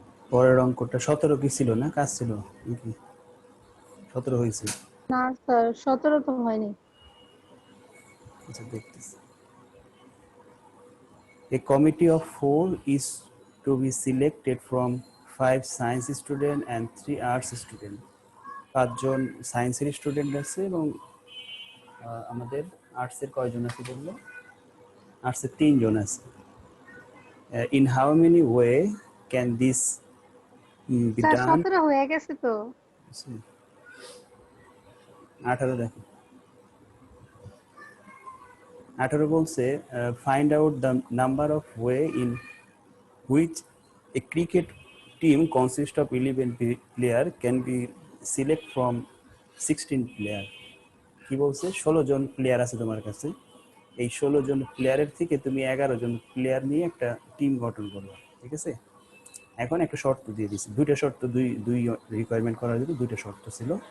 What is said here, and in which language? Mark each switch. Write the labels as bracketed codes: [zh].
[bn] পরের অঙ্কটা 17 কি ছিল না, কাজ ছিল নাকি? 17 হয়েছে। না স্যার 17 তো হয়নি। আচ্ছা দেখতেছি। [en] A committee of 4 is to be selected from 5 science student and 3 arts student. [bn] 5 জন সায়েন্সের স্টুডেন্ট আছে এবং আমাদের আর্টসের কয়জন আছে বললো? আর্টসের 3 জন আছে। [en] In how many way can this be [bn] sir [en] done? [bn] 17 হয়ে গেছে তো। 18 দেখো, 18 বলছে [en] Find out the number of way in which a cricket team consists of 11 player can be select from 16 player. [bn] কি বলছে? 16 জন প্লেয়ার আছে তোমার কাছে, এই 16 জন প্লেয়ারের থেকে তুমি 11 জন প্লেয়ার নিয়ে একটা টিম গঠন করবে, ঠিক আছে? এখন একটা শর্ত দিয়ে দিছি, দুইটা শর্ত, দুই রিকোয়ারমেন্ট করার জন্য দুইটা শর্ত ছিল।